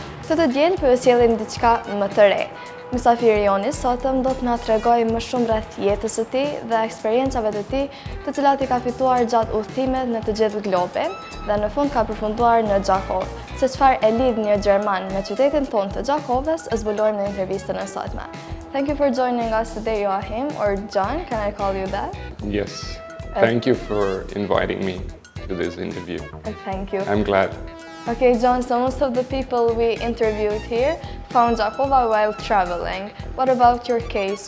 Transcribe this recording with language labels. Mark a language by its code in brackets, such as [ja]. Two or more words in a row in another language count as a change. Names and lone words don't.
[sq] Këtë diel për sjellin diçka më të re. Mysafiri joni sotëm do të na tregojë më shumë rreth jetës së tij dhe eksperiencave të tij, të cilat i ka fituar gjatë udhëtimeve në të gjithë globin dhe në fund ka përfunduar në Gjakov. Se çfarë e lidh një Gjerman me qytetin tonë të Gjakovës, zbulojmë në intervistën e sotme. [en] Thank you for joining us today, Joachim, or John, can I call you that? Yes, thank you for inviting me to this interview. Thank you. I'm glad. Okay, John, so most of the people we interviewed here found Gjakova while traveling. What about your case?